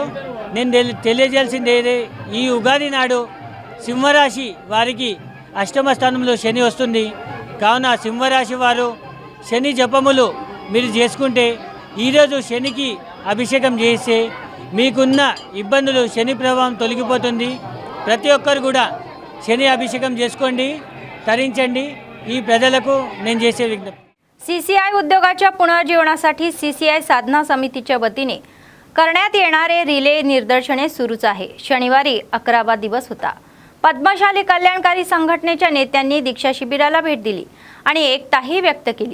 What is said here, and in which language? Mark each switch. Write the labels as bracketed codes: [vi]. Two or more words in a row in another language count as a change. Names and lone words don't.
[te] నేను తెలియజేయాల్సింది ఈ ఉగాది నాడు సింహరాశి వారికి అష్టమ స్థానంలో శని వస్తుంది కావున సింహరాశి వారు శని జపములు మీరు చేసుకుంటే ఈరోజు శనికి అభిషేకం చేస్తే మీకున్న ఇబ్బందులు శని ప్రభావం తొలగిపోతుంది। ప్రతి ఒక్కరు కూడా శని అభిషేకం చేసుకోండి, తరించండి। ఈ ప్రజలకు నేను చేసే విజ్ఞప్తి। [mr] सीसीआय उद्योगाच्या पुनर्जीवनासाठी सीसीआय साधना समितीच्या वतीने करण्यात येणारे रिले निर्दर्शने सुरूच आहे। शनिवारी 11वा दिवस होता। पद्मशाली कल्याणकारी संघटनेच्या नेत्यांनी दीक्षा शिबिराला भेट दिली आणि एकताही व्यक्त केली।